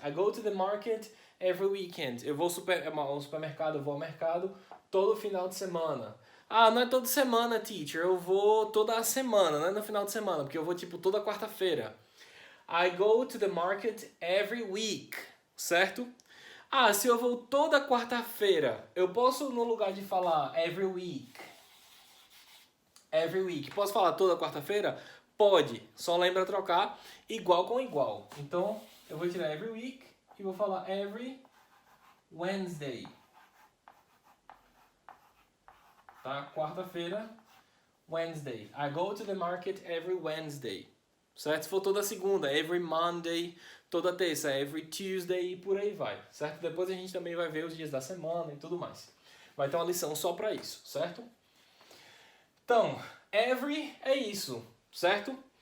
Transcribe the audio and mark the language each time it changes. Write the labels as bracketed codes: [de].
[en] I go to the market every weekend. [pt] Eu vou ao supermercado, eu vou ao mercado todo final de semana. Ah, não é toda semana, teacher. Eu vou toda a semana, não é no final de semana, porque eu vou tipo toda quarta-feira. [en] I go to the market every week, certo? [pt] Ah, se eu vou toda quarta-feira, eu posso, no lugar de falar [en] every week, [pt] posso falar toda quarta-feira? Pode, só lembra trocar igual com igual. Então, eu vou tirar [en] every week [pt] e vou falar [en] every Wednesday. [pt] Tá? [en] Quarta-feira, Wednesday. I go to the market every Wednesday. [pt] Certo? Se for toda segunda, [en] every Monday. [pt] Toda terça, [en] every Tuesday [pt] e por aí vai. Certo? Depois a gente também vai ver os dias da semana e tudo mais. Vai ter uma lição só para isso, certo? Então, every é isso, certo?